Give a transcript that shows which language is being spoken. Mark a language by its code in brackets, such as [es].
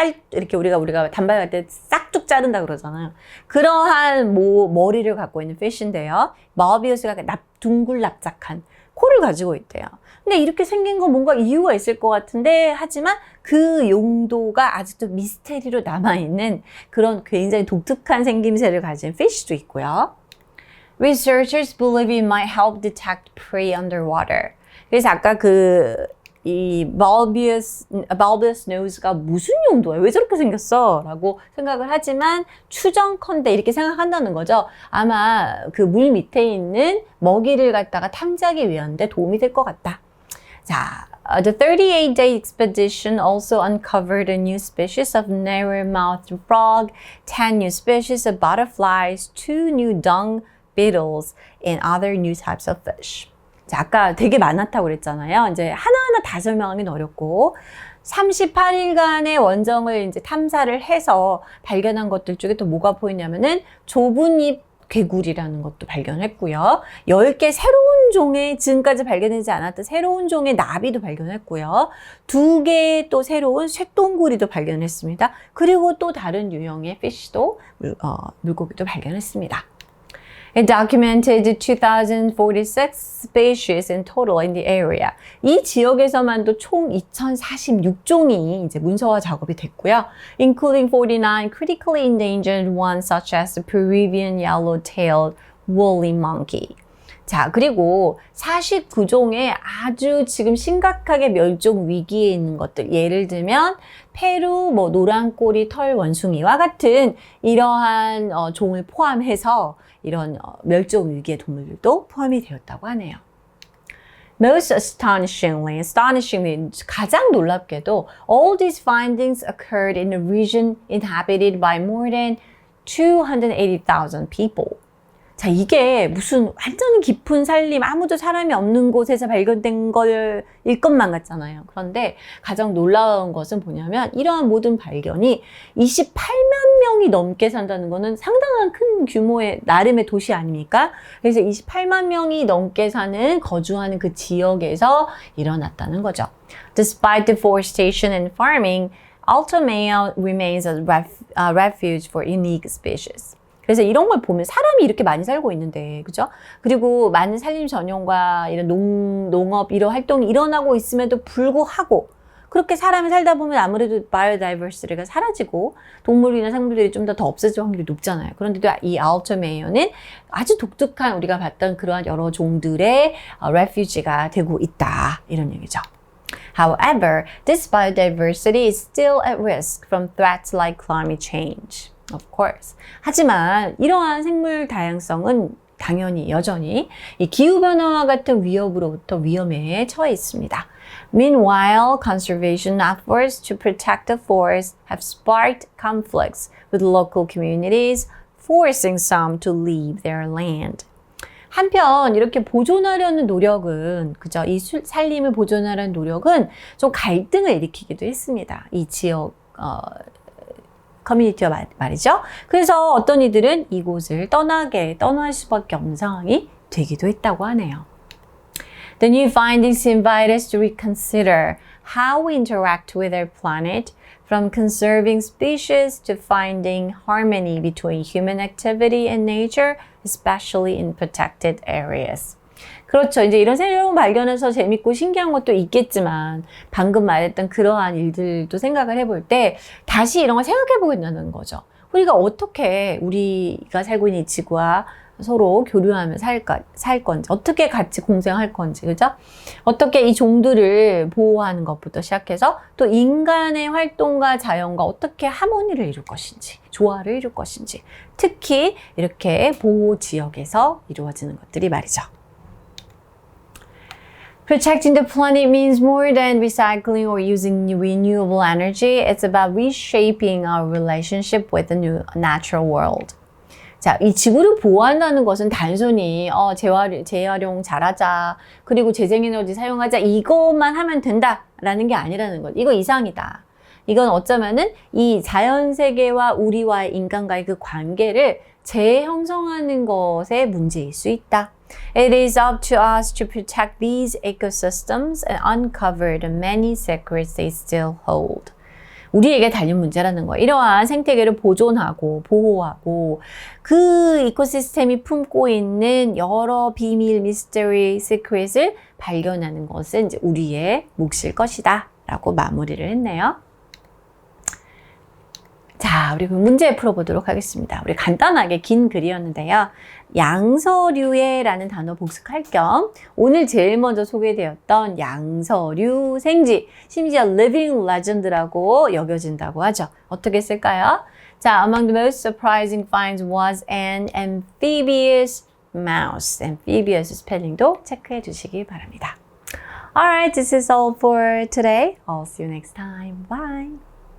[ko] 이렇게 우리가 단발할 때 싹둑 자른다 그러잖아요. 그러한 머리를 갖고 있는 fish인데요. bulbous가 둥글 납작한 코를 가지고 있대요. 근데 이렇게 생긴 건 뭔가 이유가 있을 것 같은데 하지만 그 용도가 아직도 미스테리로 남아있는 그런 굉장히 독특한 생김새를 가진 fish도 있고요. [en] Researchers believe it might help detect prey underwater. [ko] 그래서 아까 이 bulbous nose가 무슨 용도야? 왜 저렇게 생겼어? 라고 생각을 하지만 추정컨대 이렇게 생각한다는 거죠. 아마 그 물 밑에 있는 먹이를 갖다가 탐지하기 위한데 도움이 될 것 같다. [en] 자, the 38-day expedition also uncovered a new species of narrow-mouthed frog, 10 new species of butterflies, 2 new dung beetles, and other new types of fish. [ko] 자, 아까 되게 많았다고 그랬잖아요. 이제 하나하나 다 설명하기는 어렵고 38일간의 원정을 이제 탐사를 해서 발견한 것들 중에 또 뭐가 보이냐면은 좁은 입 개구리라는 것도 발견했고요. 10개 새로운 종의 지금까지 발견되지 않았던 새로운 종의 나비도 발견했고요. 2개 또 새로운 쇠똥구리도 발견했습니다. 그리고 또 다른 유형의 피쉬도 물고기도 발견했습니다. [en] It documented 2,046 species in total in the area. [ko] 이 지역에서만도 총 2,046종이 이제 문서화 작업이 됐고요. [en] Including 49 critically endangered ones such as the Peruvian yellow-tailed woolly monkey. [ko] 자, 그리고 49종의 아주 지금 심각하게 멸종 위기에 있는 것들. 예를 들면 페루 노란꼬리 털 원숭이와 같은 이러한 종을 포함해서 이런 멸종 위기의 동물들도 포함이 되었다고 하네요. [en] Most astonishingly, [ko] 가장 놀랍게도 [en] all these findings occurred in a region inhabited by more than 280,000 people. [ko] 자, 이게 무슨 완전 깊은 산림, 아무도 사람이 없는 곳에서 발견된 거일 것만 같잖아요. 그런데 가장 놀라운 것은 뭐냐면 이러한 모든 발견이 28만 명이 넘게 산다는 거는 상당한 큰 규모의 나름의 도시 아닙니까? 그래서 28만 명이 넘게 거주하는 그 지역에서 일어났다는 거죠. [en] Despite deforestation and farming, Alto Mayo remains a refuge for unique species. [ko] 그래서 이런 걸 보면 사람이 이렇게 많이 살고 있는데, 그죠? 그리고 많은 산림 전용과 이런 농업 이런 활동이 일어나고 있음에도 불구하고 그렇게 사람이 살다 보면 아무래도 바이오다이버시티가 사라지고 동물이나 생물들이 좀 더 없어질 확률이 높잖아요. 그런데도 이 알토 메이어는 아주 독특한 우리가 봤던 그러한 여러 종들의 레퓨지가 되고 있다. 이런 얘기죠. [en] However, this biodiversity is still at risk from threats like climate change. Of course. [ko] 하지만 이러한 생물 다양성은 당연히 여전히 이 기후변화와 같은 위협으로부터 위험에 처해 있습니다. [en] Meanwhile, conservation efforts to protect the forest have sparked conflicts with local communities, forcing some to leave their land. [ko] 한편 이렇게 보존하려는 노력은 그죠? 이 산림을 보존하려는 노력은 좀 갈등을 일으키기도 했습니다. 이 지역 커뮤니티와 말이죠. 그래서 어떤 이들은 이곳을 떠날 수밖에 없는 상황이 되기도 했다고 하네요. [en] The new findings invite us to reconsider how we interact with our planet, from conserving species to finding harmony between human activity and nature, especially in protected areas. [ko] 그렇죠. 이제 이런 새로운 발견에서 재밌고 신기한 것도 있겠지만 방금 말했던 그러한 일들도 생각을 해볼 때 다시 이런 걸 생각해 보게 되는 거죠. 우리가 어떻게 우리가 살고 있는 이 지구와 서로 교류하며 살 건지, 어떻게 같이 공생할 건지, 그죠? 어떻게 이 종들을 보호하는 것부터 시작해서 또 인간의 활동과 자연과 어떻게 하모니를 이룰 것인지, 조화를 이룰 것인지, 특히 이렇게 보호 지역에서 이루어지는 것들이 말이죠. [en] Protecting the planet means more than recycling or using renewable energy. It's about reshaping our relationship with the new natural world. [ko] 자, 이 지구를 보호한다는 것은 단순히 재활용 잘하자, 그리고 재생에너지 사용하자 이것만 하면 된다라는 게 아니라는 것. 이거 이상이다. 이건 어쩌면은 이 자연세계와 우리와의 인간과의 그 관계를 재형성하는 것의 문제일 수 있다. [en] It is up to us to protect these ecosystems and uncover the many secrets they still hold. [ko] 우리에게 달린 문제라는 거예요. 이러한 생태계를 보존하고 보호하고 그 이코시스템이 품고 있는 여러 비밀, 미스터리, 시크릿을 발견하는 것은 이제 우리의 몫일 것이다 라고 마무리를 했네요. 자, 우리 문제 풀어보도록 하겠습니다. 우리 간단하게 긴 글이었는데요. 양서류에라는 단어 복습할 겸 오늘 제일 먼저 소개되었던 양서류 생쥐, 심지어 [en] living legend [ko] 라고 여겨진다고 하죠. 어떻게 쓸까요? [en] 자, among the most surprising finds was an amphibious mouse. amphibious [ko] 스펠링도 체크해 주시기 바랍니다. [en] Alright, this is all for today. I'll see you next time. Bye!